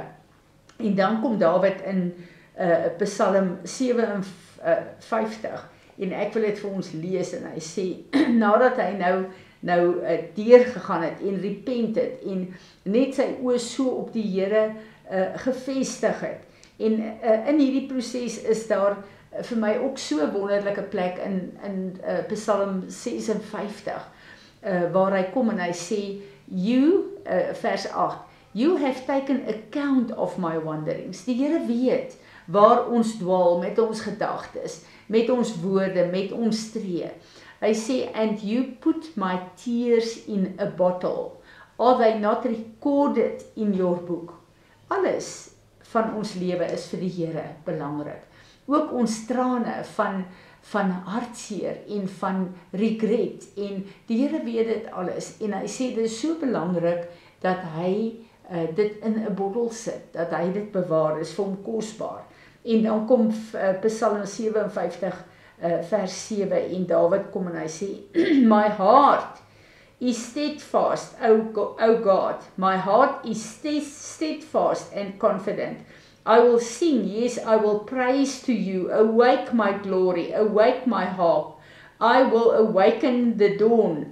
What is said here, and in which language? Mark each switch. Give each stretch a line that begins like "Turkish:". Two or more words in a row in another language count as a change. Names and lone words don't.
Afrikaans: En dan kom Dawid in Psalm 57 en ek wil dit vir ons lees en hy sê, nadat hy nou deurgegaan het en repent het en net sy oë so op die Here gevestig het. En in hierdie proses is daar vir my ook so 'n wonderlike plek in Psalm 56 waar hy kom en hy sê, vers 8,
English: you have taken account of my wanderings.
Afrikaans: Die Here weet waar ons dwaal met ons gedagtes, met ons woorde, met ons tree. Hy sê,
English: and you put my tears in a bottle. Are they not recorded in your book?
Afrikaans: Alles van ons lewe is vir die Here belangrik. Ook ons trane van hartseer en van regret. En die Here weet dit alles. En hy sê, dit is so belangrik dat hy dit in 'n bottel sit, dat hy dit bewaar, is vir hom kosbaar. En dan kom Psalm 57 vers 7 en Dawid kom en hy sê,
English: my heart is steadfast, O God, my heart is steadfast and confident. I will sing, yes, I will praise to you. Awake my glory, awake my harp. I will awaken the dawn.